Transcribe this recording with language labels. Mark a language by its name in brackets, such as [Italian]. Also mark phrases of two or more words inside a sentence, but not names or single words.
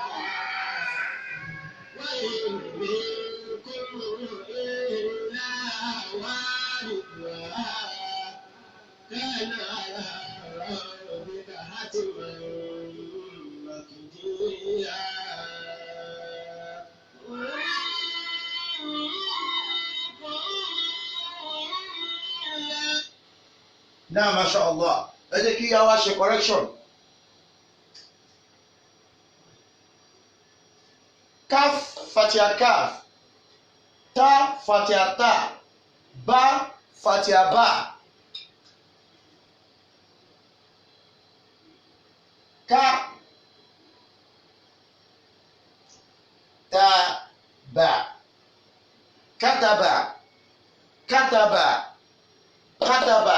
[Arabic] وإن منكم إلا واردها كان على ربك حتما مقضيا [English] Now, mashallah, [Yoruba] ẹ jẹ́ kí a wá ṣe correction. [Arabic] كاف فتحة كاف، تاء فتحة تاء، باء فتحة باء. كَ تَ بَ، كتب، كتب، كتب.